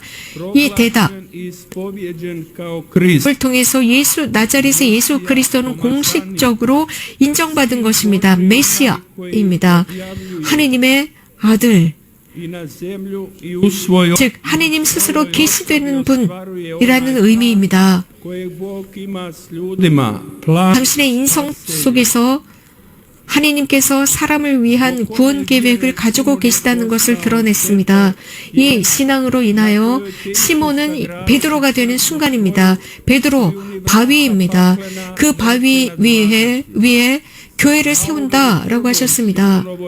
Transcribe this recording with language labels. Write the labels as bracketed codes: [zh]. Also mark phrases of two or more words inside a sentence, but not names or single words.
[ko] 이 대답을 통해서 나자렛의 예수 그리스도는 공식적으로 인정받은 것입니다. 메시아입니다. 하느님의 아들, 즉 하느님 스스로 계시되는 분이라는 의미입니다. [hr] kojeg Bog ima s ljudima, plan [ko] 당신의 인성 속에서 하나님께서 사람을 위한 구원 계획을 가지고 계시다는 것을 드러냈습니다. 이 신앙으로 인하여 시몬은 베드로가 되는 순간입니다. 베드로 바위입니다. 그 바위 위에 교회를 세운다라고 하셨습니다.